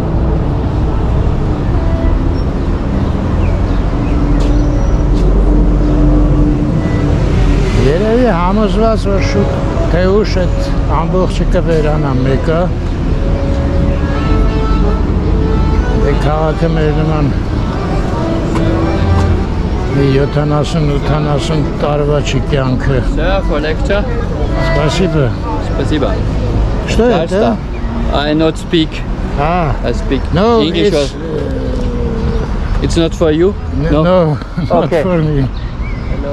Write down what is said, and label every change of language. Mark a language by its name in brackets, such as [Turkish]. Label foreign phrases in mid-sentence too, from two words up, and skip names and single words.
[Armenian] Երևի համոզված որ շուտ թե ուշ այդ ամբողջը կվերանա մեկը։ Դե քաղաքը մեր նման 70-80 տարվա չի կյանքը։ [English] Sir, for lecture. [Russian] Спасибо. Спасибо. Что это? [English] I not speak. I speak No, English. It's not for you? No, not Okay. for me. Hello.